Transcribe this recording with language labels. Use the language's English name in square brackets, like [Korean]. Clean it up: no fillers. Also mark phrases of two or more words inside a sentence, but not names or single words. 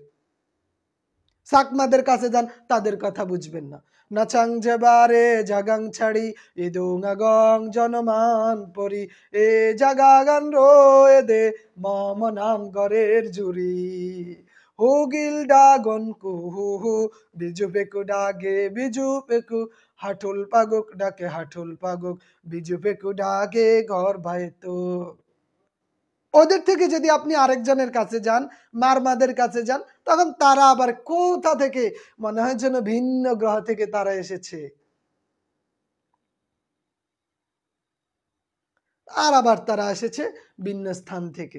[Bangla] চাকমাদের কাছে যান, তাদের কথা বুঝবেন না। [Chakma] নাচাং যেবারে জাগাং ছাড়ি ইদুং আগং জনমান পরি এ জাগা গান রয়ে দে মম নাম গরের জুরি হুগিল ডাগন কুহু হু বিজু পেকু ডাগে বিজু পেকু হাঠুল পাগুক ডাকে হাঠুল পাগুক বিজু পেকু ডাগে ঘর বাইতো। [Bangla] ওদের থেকে যদি আপনি আরেকজনের কাছে যান, মারমাদের কাছে যান, তখন তারা আবার কোথা থেকে, মনে হয় যেন ভিন্ন গ্রহ থেকে তারা এসেছে। আর আবার তারা এসেছে ভিন্ন স্থান থেকে।